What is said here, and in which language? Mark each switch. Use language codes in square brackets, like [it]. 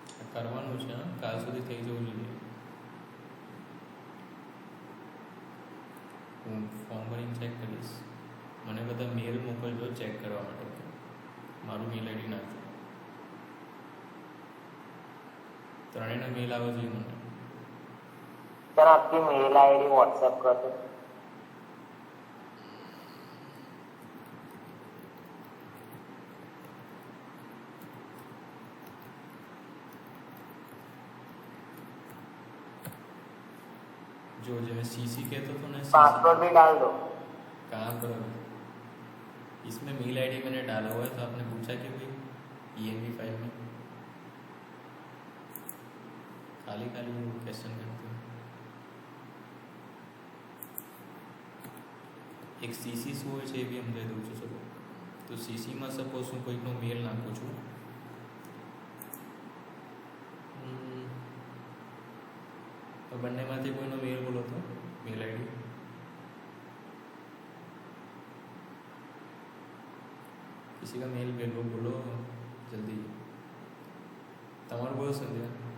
[gu] કરવાનું છે, કાલ સુધી થઈ જવું જોઈએ। હું ફોર્મ ભરીને ચેક કરીશ, મને બધા મેલ મોકલજો ચેક કરવા માટે, મારું મેલ આઈડી નાખજો, ત્રણેયના મેલ આવવા જોઈએ મને। [hi] सर आपकी मेल आईडी व्हाट्सएप कर दो। जो जो मैं सीसी कहता था ना, पासवर्ड भी डाल दो। कहाँ पर? इसमें मेल आईडी मैंने डाला हुआ है, तो आपने पूछा कि भाई ENV फाइल में खाली खाली क्वेश्चन करते हैं। [gu] एक CC શું હોય છે એ બી સમજાવી દઉં છું, ચલો। તો CCમાં સપોઝ હું કોઈકનો મેલ નાખું છું, તો બંનેમાંથી કોઈનો મેલ બોલો તો મેલ આઈડી, [hi] किसी का मेल बोलो, बोलो जल्दी, [gu] તમારું બોલો સંધ્યા।